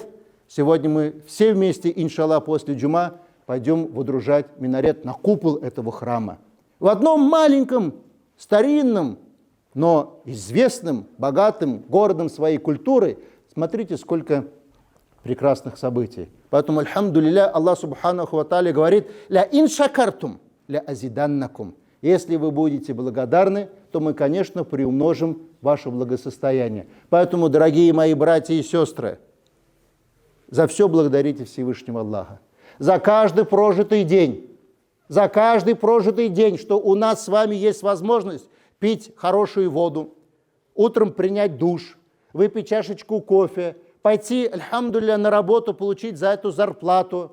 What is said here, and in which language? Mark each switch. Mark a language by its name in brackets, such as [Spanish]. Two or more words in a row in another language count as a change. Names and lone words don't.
[Russian] Сегодня мы все вместе, [Arabic] إن شاء الله, [Russian] после джума пойдем водружать минарет на купол этого храма. В одном маленьком, старинном, но известным, богатым городом своей культуры, смотрите, сколько прекрасных событий. Поэтому, [Arabic] الحمد لله, الله سبحانه وتعالى [Russian] говорит: [Arabic] «لئن شكرتم لأزيدنكم». [Russian] Если вы будете благодарны, то мы, конечно, приумножим ваше благосостояние. Поэтому, дорогие мои братья и сестры, за все благодарите Всевышнего Аллаха. За каждый прожитый день, что у нас с вами есть возможность пить хорошую воду, утром принять душ, выпить чашечку кофе, пойти, [Arabic] الحمد لله, [Russian] на работу, получить за эту зарплату.